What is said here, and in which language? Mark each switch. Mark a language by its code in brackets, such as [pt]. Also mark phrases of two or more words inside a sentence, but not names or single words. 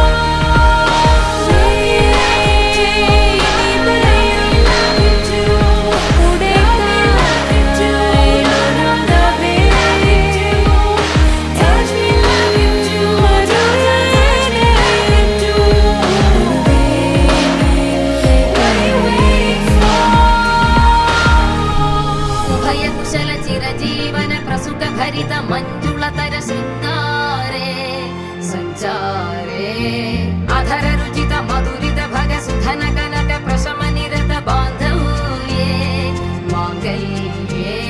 [en] Like you do, like you do. Love me like you do, touch me like you do. What are you waiting for? [sa] ಉಭಯ ಕುಶಲ ಚಿರಜೀವನ ಪ್ರಸುಖ ಭರಿತ ಮಂಜುಳತರ ಶೃಂಗಾರೆ ಸಂಚಾರೇ ಅಧರ ರುಚಿತ ಮಧುರಿತ ಭಗ ಸುಧನ ಕನಕ ಪ್ರಶಮ ನಿರತ ಬಾಂಧವ್ಯೇ ಮಾಂಗಲ್ಯೇ